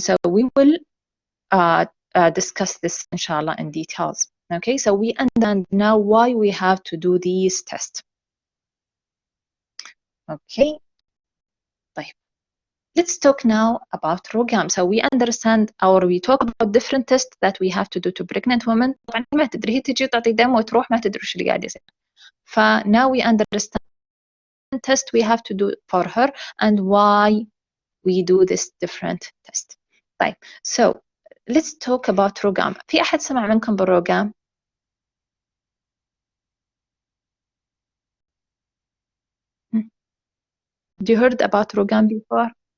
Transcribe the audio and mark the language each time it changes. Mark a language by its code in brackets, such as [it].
[en] So we will discuss this, inshallah, in details. Okay, so we understand now why we have to do these tests. Okay. [ar] طيب. [en] Let's talk now about RhIG. So we understand, or we talk about different tests that we have to do to pregnant women. [ar] طبعا ما تدري، هي تجي تعطي دم وتروح ما تدري وش اللي قاعد يصير. [en] now we understand the test we have to do for her and why we do this different test. [ar] طيب. [en] So let's talk about RhIG. [ar] في أحد سمع منكم بالRhIG؟ [en] Have you heard about RhIG before?